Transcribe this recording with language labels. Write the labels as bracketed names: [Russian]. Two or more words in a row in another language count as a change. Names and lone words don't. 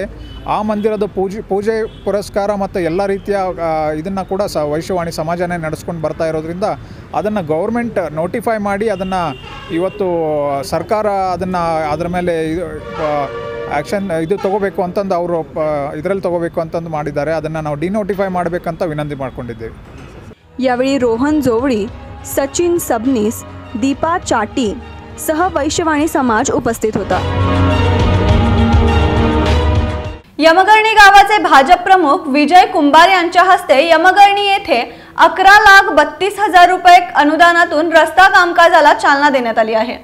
[Kannada] ಆ ಮಂದಿರದ ಪೂಜೆ ಪುರಸ್ಕಾರ ಮತ್ತು ಎಲ್ಲ ರೀತಿಯ ಇದನ್ನು ಕೂಡ ವೈಶ್ಯವಾಣಿ ಸಮಾಜನೇ ನಡೆಸ್ಕೊಂಡು ಬರ್ತಾ ಇರೋದ್ರಿಂದ ಅದನ್ನು [English] government notify [Kannada] ಮಾಡಿ ಅದನ್ನು ಇವತ್ತು ಸರ್ಕಾರ ಅದನ್ನು ಅದರ ಮೇಲೆ ಆ್ಯಕ್ಷನ್ ಇದು ತೊಗೋಬೇಕು ಅಂತಂದು ಅವರು ಇದರಲ್ಲಿ ತೊಗೋಬೇಕು ಅಂತಂದು ಮಾಡಿದ್ದಾರೆ, ಅದನ್ನು ನಾವು ಡಿನೋಟಿಫೈ ಮಾಡಬೇಕಂತ ವಿನಂತಿ ಮಾಡ್ಕೊಂಡಿದ್ದೇವೆ। [Marathi] यावेळी रोहन जोवळी, सचिन सबनीस, दीपा चाटी सह वैश्यवाणी समाज उपस्थित होता। यमगर्णी गावाचे भाजप प्रमुख विजय कुंभार यांच्या हस्ते यमगर्णी येथे 11,32,000 रुपये अनुदानातून रस्ता कामकाजाला चालना देण्यात आली आहे।